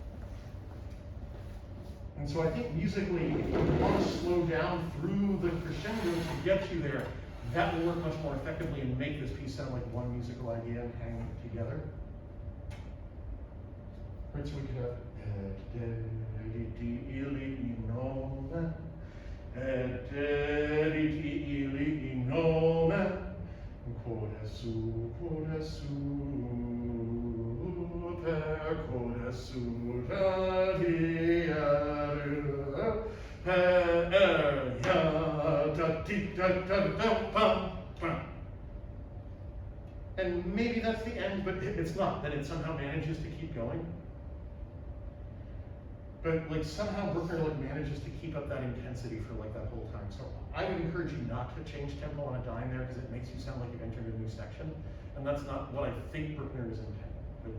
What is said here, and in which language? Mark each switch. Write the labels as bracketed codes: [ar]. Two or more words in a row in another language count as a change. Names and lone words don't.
[en] And so I think musically, if you want to slow down through the crescendo to get you there, that will work much more effectively and make this piece sound like one musical idea and hang it together. Right, so we could have editi ili nomen, editi ili nomen, codesu, per codesu radiare, per ya da di da da da pam pam. And maybe that's the end, but it's not. Then it somehow manages to keep going. But like somehow Bruckner like manages to keep up that intensity for like that whole time. So I would encourage you not to change tempo on a dime there because it makes you sound like you've entered a new section, and that's not what I think Bruckner is intending.